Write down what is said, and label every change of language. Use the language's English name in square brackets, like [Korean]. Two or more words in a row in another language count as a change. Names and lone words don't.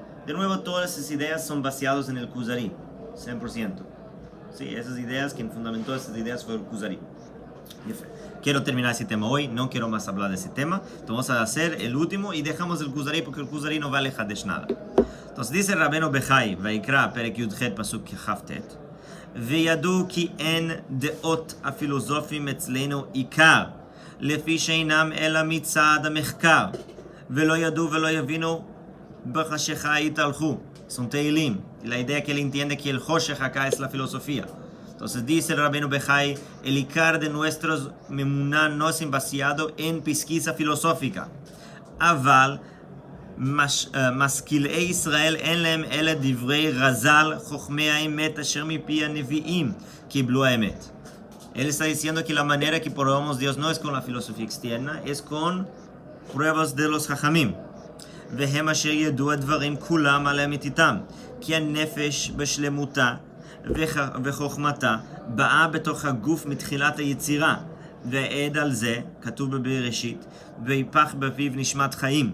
[Spanish] De nuevo, todas esas ideas son basadas en el Kuzari, 100%. Sí, esas ideas, quien fundamentó esas ideas fue el Kuzari. Quiero terminar ese tema hoy, no quiero más hablar de ese tema. Entonces vamos a hacer el último y dejamos el Kuzari porque el Kuzari no vale Hadesh nada. Entonces dice [Hebrew] Rabbeinu Bechai, Vaikra, פרק י"ח, פסוק כ"ט, וידעו כי אין דעות הפילוסופים אצלנו עיקר, לפי שאינם אלא מצד המחקר, ולא ידעו ולא יבינו בחשיכה יתהלכו. [Spanish] Son Teilim, la idea que él entiende que el Hoshech acá es la filosofía. Entonces dice el Rabbeinu Bechai, el Ikar de nuestros Memuná no es vaciado en pesquisa filosófica. [Hebrew] Aval, משכילי ישראל אין להם אלא דברי רז"ל, חוכמי האמת אשר מפי הנביאים קיבלו האמת. [Spanish] Él está diciendo que la manera que probamos Dios no es con la filosofía externa, es con pruebas de los חכמים. [Hebrew] והם אשר ידעו הדברים כולם על אמיתיתם, כי הנפש בשלמותה וחוכמתה באה בתוך הגוף מתחילת היצירה, ועד על זה כתוב בבראשית, ויפח בפיו נשמת חיים.